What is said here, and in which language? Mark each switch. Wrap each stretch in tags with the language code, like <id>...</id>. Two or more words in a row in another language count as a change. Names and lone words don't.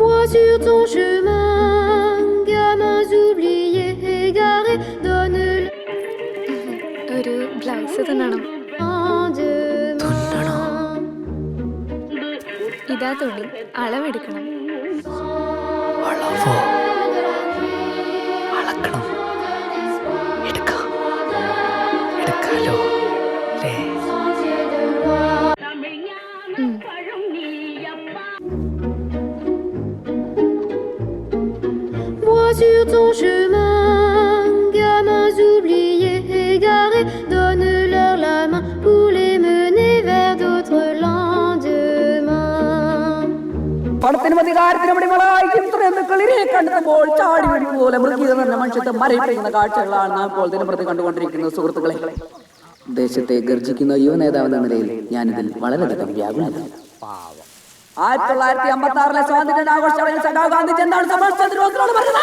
<fr>sur ton chemin, gamins oubliés égarés, donne</fr> <ml>ഒരു ബ്ലൗസ് തുന്നണം. ഇതാ തുണി, അളവെടുക്കണം. അളവോ? അളക്കണം. എടുക്കാലോ അല്ലേ?</ml> <fr>Vois sur ton chemin, gamins oubliés égarés, donne-leur la main pour les mener vers d'autres lendemains.</fr> <ml>പണത്തിനും അധികാരത്തിനും അടിമകളായി ഹിംസകളിരെ കണ്ടെത്തുമ്പോൾ ചാടി വീഴുന്ന പോലെ മൃഗീയ തന്നെ മനുഷ്യത്തെ മരയിപ്പിക്കുന്ന കാഴ്ചകളാണ് നാം ഇപ്പോൾ ദിനംപ്രതി കണ്ടുകൊണ്ടിരിക്കുന്നത്. സുഹൃത്തുക്കളെ, ദേശത്തെ ഗർജിക്കുന്ന യുവനേതാവെന്ന നിലയിൽ ഞാനിതിൽ വളരെയധികം വ്യാകുലനാണ്. 1956 സ്വാതന്ത്ര്യ ആഘോഷ ചടങ്ങിൽ സഖാവ് ഗാന്ധിജി എന്താണ് സമരത്തിനോട് പറഞ്ഞത്?</ml>